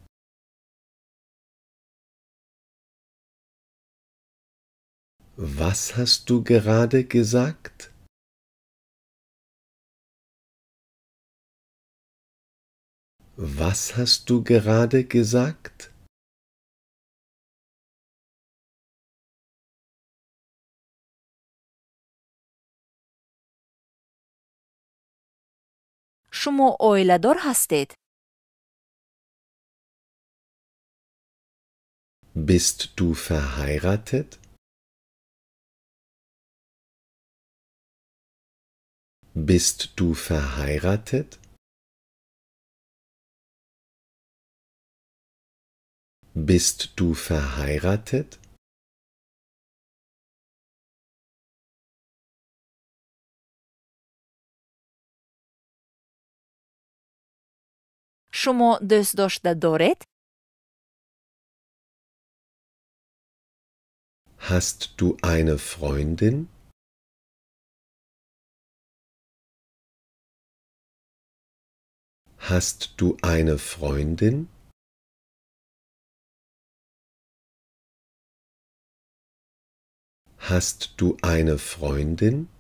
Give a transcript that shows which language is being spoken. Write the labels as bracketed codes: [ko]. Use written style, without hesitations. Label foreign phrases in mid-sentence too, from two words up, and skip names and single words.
[de] Was hast du gerade gesagt? Was hast du gerade gesagt? [tg] шумо оиладор ҳастед? [de] Bist du verheiratet? Bist du verheiratet? Bist du verheiratet? [tg] шумо дӯстдошта доред? [de] Hast du eine Freundin? Hast du eine Freundin? Hast du eine Freundin?